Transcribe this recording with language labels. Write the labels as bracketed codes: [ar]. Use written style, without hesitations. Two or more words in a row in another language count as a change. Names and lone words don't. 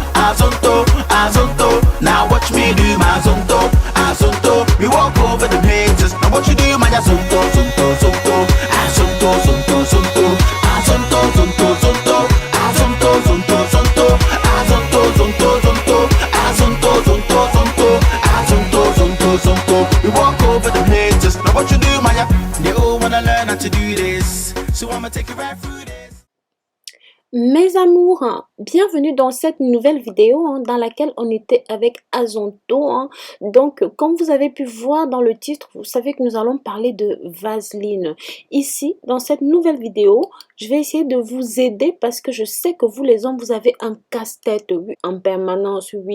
[en] Azonto, Azonto. Now watch me do my Zonto, Azonto. We walk over the haters. Now what you do, my Zonto, Zonto, Zonto. Azonto, Zonto, Zonto. Azonto, Zonto, Zonto. Azonto, Zonto, Zonto. Azonto, Zonto, Zonto. Azonto, Zonto, Zonto. Azonto, Zonto, Zonto. We walk over the haters. Now what you do, my They all wanna learn how to do this, so I'ma take you right through this. [fr] Mes amours, bienvenue dans cette nouvelle vidéo dans laquelle on était avec Azonto. Donc, comme vous avez pu voir dans le titre, vous savez que nous allons parler de Vaseline. Ici, dans cette nouvelle vidéo, je vais essayer de vous aider parce que je sais que vous les hommes, vous avez un casse-tête, oui, en permanence, oui.